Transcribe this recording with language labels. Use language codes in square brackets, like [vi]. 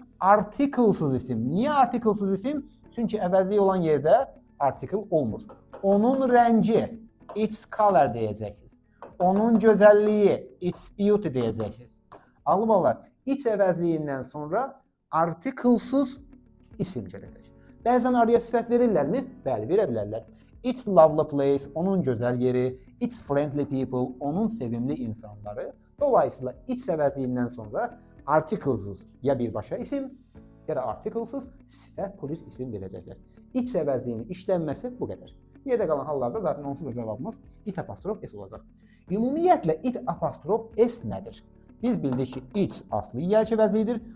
[az] Artiklsız isim. Niyə artiklsız isim? Çünki əvəzliyi olan yerdə artikl olmur. Onun rəngi, [en] its color [az] deyəcəksiniz. Onun gözəlliyi, [en] its beauty [az] deyəcəksiniz. Ağlı ballar, its əvəzliyindən sonra artiklsız isim gələcək. Bəzən araya sifət verirlərmi? Bəli, verə bilərlər. [en] It's lovely place, [az] onun gözəl yeri, [en] it's friendly people, [az] onun sevimli insanları. Dolayısıyla it's əvəzliyindən sonra artiklsız ya birbaşa isim, ya da artiklsız sifət plus isim verəcəklər. It's əvəzliyinin işlənməsi bu qədər. Yerdə qalan hallarda zaten onsuz da cavabımız it apostrof s olacaq. Ümumiyyətlə it apostrof s nədir? Biz bildik ki, it aslı yiyəlik əvəzliyidir.